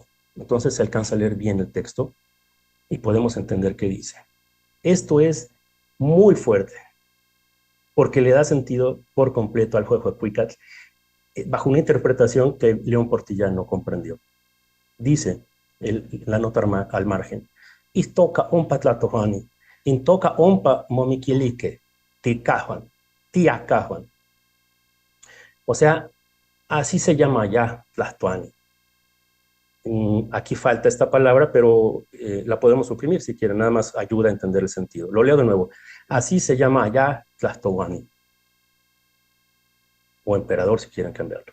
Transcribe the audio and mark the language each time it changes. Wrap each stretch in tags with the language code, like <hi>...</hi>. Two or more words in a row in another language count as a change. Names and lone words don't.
<es>Entonces se alcanza a leer bien el texto y podemos entender qué dice. Esto es muy fuerte, porque le da sentido por completo al Huehuepuicatl, bajo una interpretación que León Portilla no comprendió. Dice la nota al margen,</es> <nah>Istoca ompa tlatohuani, intoca ompa momiquilique, tiacahuan.</nah> <es>O sea, así se llama allá Tlatoani. Aquí falta esta palabra, pero la podemos suprimir si quieren, nada más ayuda a entender el sentido. Lo leo de nuevo. Así se llama allá Tlatohuani. O emperador si quieren cambiarlo.</es>